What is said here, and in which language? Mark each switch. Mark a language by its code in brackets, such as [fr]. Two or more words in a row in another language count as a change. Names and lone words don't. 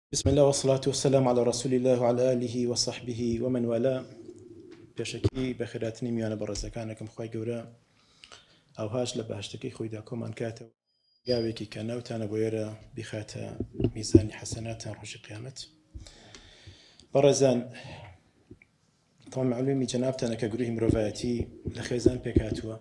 [ar] بسم الله والصلاة والسلام على رسول الله وعلى آله وصحبه ومن والاه. [ckb] پێشەکی بەخێراتنی میوانە بەڕێزەکانەکەم خوای گەورە ئەوهاش لە بەهشتەکەی خۆیدا کۆمان کاتەوە گاوێکی کە ناوتانە بۆ ئێرە بیخاتە میزانی حەسەناتان ڕۆژی قیامەت. بەڕێزان، تەواو معلومی جەنابتانە کە گروهی مرۆڤایەتی لە خێزان پێکهاتووە.